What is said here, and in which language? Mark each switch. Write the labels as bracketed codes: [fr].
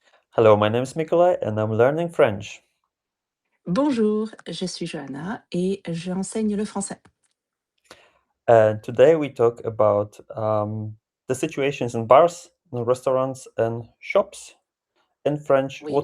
[en] Hello, my name is Nikolai and I'm learning French. [fr] Bonjour, je suis Johanna et j'enseigne le français. [en] And today we talk about the situations in bars, in restaurants, and shops in French, what